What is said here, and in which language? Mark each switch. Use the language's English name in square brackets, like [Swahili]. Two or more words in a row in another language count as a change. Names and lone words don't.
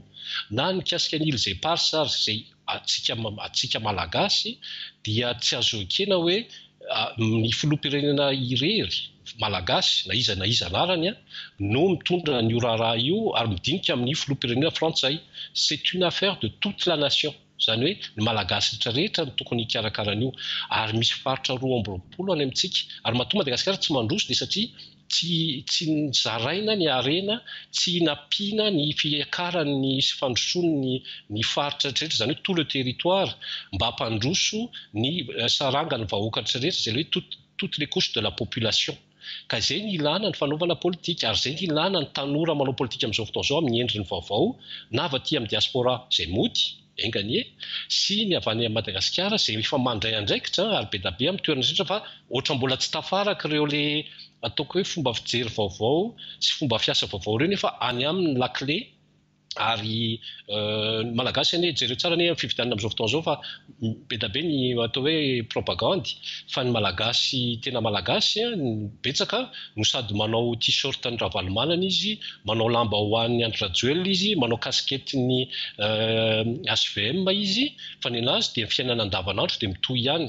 [Malagasy] Na ny mikasika ny ilay parsa izay atsika malagasy dia tsy azo ekena hoe ny filoham-pirenena irery malagasy na iza anarany no mitondra ny raharaha io ary midinika amin'ny filoham-pirenena frantsay. [French] C'est une affaire de toute la nation. [Malagasy] Zany hoe ny malagasy rehetra no tokony hikarakarana io ary misy faritra 20 any amintsika ary mahatonga Madagasikara tsy mandroso dia satria tsy nizaraina ny arena, tsy nampiana ny fiakarany sy fandrosoany ny faritra rehetra, zany hoe [French] tout le territoire [Malagasy] mba hampandroso ny sarangany vahoaka rehetra izay hoe [French] toutes les couches de la population. [Malagasy] Ka izay ny ilana ny fanaovana politika ary izay ny ilana ny tanora manao politika amin'izao fotoana izao amin'ny endriny vaovao na avy aty amin'ny diaspora izay mody enganie sy ny avy any Madagasikara izay efa mandray andraikitra ary be da be amin'ny toerana rehetra fa ohatra mbola tsy tafaraka ireo le ataoko hoe fomba fijery vaovao sy fomba fiasa vaovao ireo nefa any amin'ny lakle ary malagasy anie jereo tsara ny fividianana amin'izao fotoana izao fa be da be ny atao hoe propagandy fa ny malagasy tena malagasy betsaka no sady manao t-shirt ny ravalomanana izy, manao lamba ho an'ny Andry Rajoelina izy, manao kaskety ny HVM izy fa ny anazy dia fiainana andavanandro dia mitohy ihany.